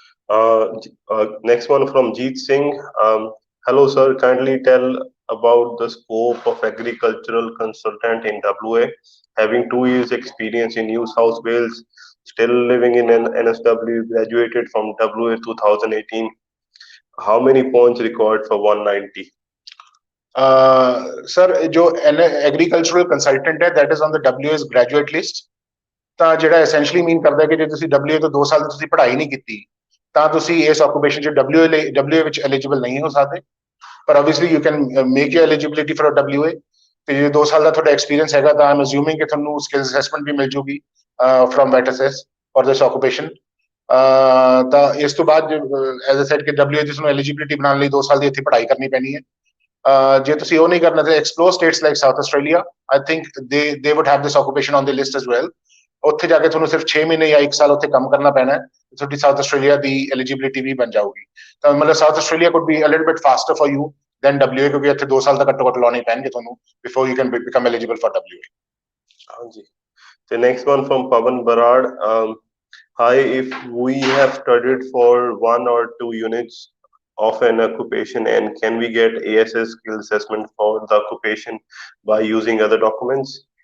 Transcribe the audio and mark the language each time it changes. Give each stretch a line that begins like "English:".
English: ਹਾਂਜੀ next one from Jeet Singh hello sir kindly tell about the scope of agricultural consultant in WA having 2 years experience in New South Wales still living in an NSW graduated from WA 2018 how many points required for 190
Punjabi: sir ਜੋ agricultural consultant ਹੈ
English: that is on the WA's graduate list
Punjabi: ਤਾਂ ਜਿਹੜਾ essentially ਮੀਨ ਕਰਦਾ ਕਿ ਜੇ ਤੁਸੀਂ WA ਤੋਂ 2 ਸਾਲ ਦੀ ਤੁਸੀਂ ਪੜ੍ਹਾਈ ਨਹੀਂ ਕੀਤੀ ਤਾਂ ਤੁਸੀਂ ਇਸ ਆਕੂਪੇਸ਼ਨ 'ਚ WA ਵਿੱਚ ਐਲੀਜੀਬਲ ਨਹੀਂ ਹੋ ਸਕਦੇ ਪਰ obviously
English: you can make your eligibility for WA
Punjabi: ਤੇ ਜੇ 2 ਸਾਲ ਦਾ ਤੁਹਾਡਾ ਐਕਸਪੀਰੀਅੰਸ ਹੈਗਾ ਤਾਂ ਆਮ ਅਸਿਊਮਿੰਗ ਕਿ ਤੁਹਾਨੂੰ ਸਕਿੱਲਸ ਅਸੈਸਮੈਂਟ ਵੀ ਮਿਲ ਜੂਗੀ
English: from VETASSESS for this occupation
Punjabi: ਤਾਂ ਇਸ ਤੋਂ ਬਾਅਦ
English: as I said
Punjabi: ਕਿ WA ਦੀ ਤੁਹਾਨੂੰ ਐਲੀਜੀਬਿਲਿਟੀ ਬਣਾਉਣ ਲਈ 2 ਸਾਲ ਦੀ ਇੱਥੇ ਪੜ੍ਹਾਈ ਕਰਨੀ ਪੈਣੀ ਹੈ ਜੇ ਤੁਸੀਂ ਉਹ ਨਹੀਂ ਕਰਨਾ ਤੇ
English: explore states like South Australia I think they would have this occupation on the list as well
Punjabi: ਉੱਥੇ ਜਾ ਕੇ ਤੁਹਾਨੂੰ ਸਿਰਫ 6 ਮਹੀਨੇ ਜਾਂ 1 ਸਾਲ ਉੱਥੇ ਕੰਮ ਕਰਨਾ ਪੈਣਾ ਹੈ ਤੁਹਾਡੀ ਸਾਊਥ ਆਸਟ੍ਰੇਲੀਆ ਦੀ ਐਲੀਜੀਬਿਲਿਟੀ ਵੀ ਬਣ ਜਾਊਗੀ ਤਾਂ ਮਤਲਬ south Australia
English: could be a little bit faster for you
Punjabi: then WA ਕਿਉਂਕਿ ਇੱਥੇ 2 ਸਾਲ ਦਾ ਘੱਟੋ ਘੱਟ ਲਾਉਣੇ ਪੈਣਗੇ ਤੁਹਾਨੂੰ
English: before you can become eligible for WA
Punjabi: ਹਾਂਜੀ ਤੇ next one firm Pawan Brar
English: hi if we have studied for 1 or 2 units of an occupation and can we get ASS skill assessment for the occupation by using other documents